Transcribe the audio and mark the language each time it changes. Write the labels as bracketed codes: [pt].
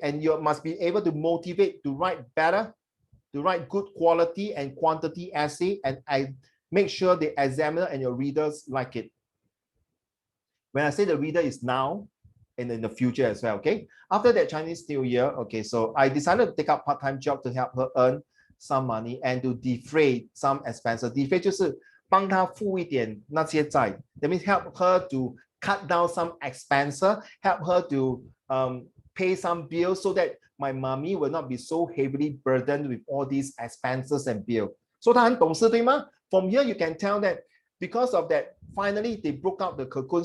[en] And you must be able to motivate to write better, to write good quality and quantity essay. And I make sure the examiner and your readers like it. When I say the reader is now and in the future as well, okay? After that Chinese New Year, okay, so I decided to take up part-time job to help her earn some money and to defray some expenses. [zh] Defray 就是帮她付一点那些债. [en] That means help her to cut down some expenses, help her to pay some bills so that my mommy will not be so heavily burdened with all these expenses and bills. [zh] So 她很懂事，对吗? [en] From here you can tell that because of that, finally they broke out the cocoon.